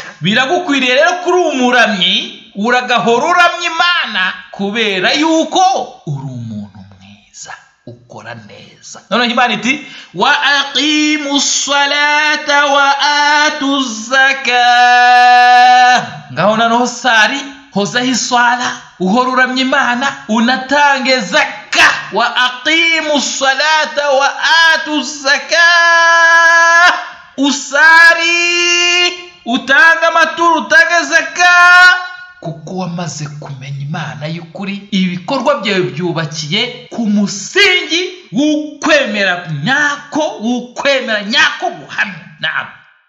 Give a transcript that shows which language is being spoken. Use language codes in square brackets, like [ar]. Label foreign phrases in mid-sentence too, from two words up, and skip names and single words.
[rw] Biragukwiriye rero kuri umuramyi uragahora uramya Imana kubera yuko uri umuntu mwiza, ukora neza. Noneho Imana iti [ar] وأقيموا الصلاة وآتوا الزكاة, [rw] ngaho noneho sari hozaho iswala, uhora uramya Imana, unatange zaka. [ar] وأقيموا الصلاة وآتوا الزكاة, [rw] usari, utanga amaturo, utanga zaka, kuko wamaze kumenya Imana y'ukuri. Ibikorwa byawe byubakiye ku musingi w'ukwemera nyako, guhamya.